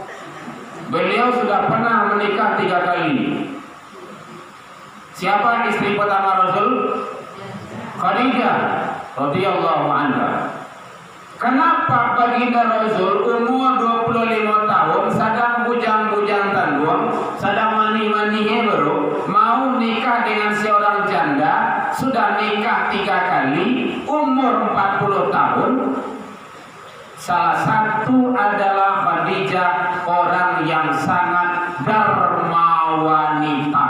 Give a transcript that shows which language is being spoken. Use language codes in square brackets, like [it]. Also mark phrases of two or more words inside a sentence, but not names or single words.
[id] Beliau sudah pernah menikah 3 kali. Siapa istri pertama Rasul? [ar] Khadijah رضي الله عنها. [id] Kenapa baginda Rasul umur 25 tahun sedang [min] bujang-bujang tangguang, [id] sedang mani-mani baru mau nikah dengan seorang janda, sudah nikah 3 kali, umur 40 tahun. Salah satu adalah Khadijah, orang yang sangat darmawanita.